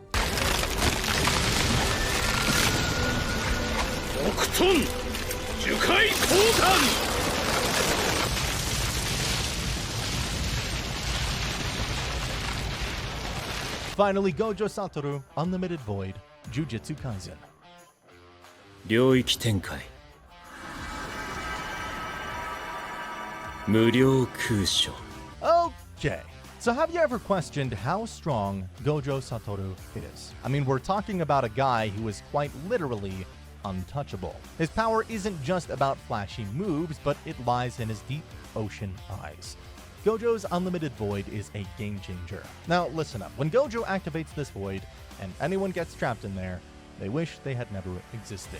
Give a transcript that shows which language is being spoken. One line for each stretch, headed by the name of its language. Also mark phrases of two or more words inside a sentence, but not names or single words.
English: Finally, Gojo Satoru, Unlimited Void, Jujutsu Kaisen.
Japanese: 領域展開無料空所
English: Okay, so have you ever questioned how strong Gojo Satoru is? I mean, we're talking about a guy who is quite literally untouchable. His power isn't just about flashy moves, but it lies in his deep ocean eyes. Gojo's Unlimited Void is a game changer. Now listen up, when Gojo activates this void, and anyone gets trapped in there, they wish they had never existed.